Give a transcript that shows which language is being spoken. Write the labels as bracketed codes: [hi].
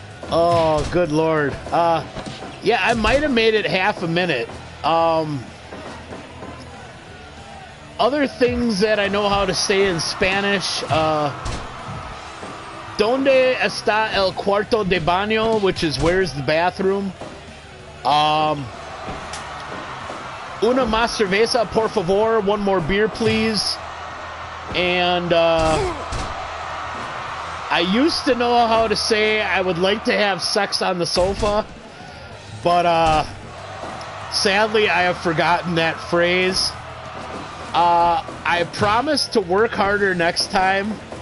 [en] Oh, good Lord. Yeah, I might have made it half a minute. Other things that I know how to say in Spanish. [es] ¿Dónde está el cuarto de baño? [en] Which is, where's the bathroom? [es] Una más cerveza, por favor. [en] One more beer, please. And I used to know how to say I would like to have sex on the sofa, but sadly I have forgotten that phrase. I promise to work harder next time.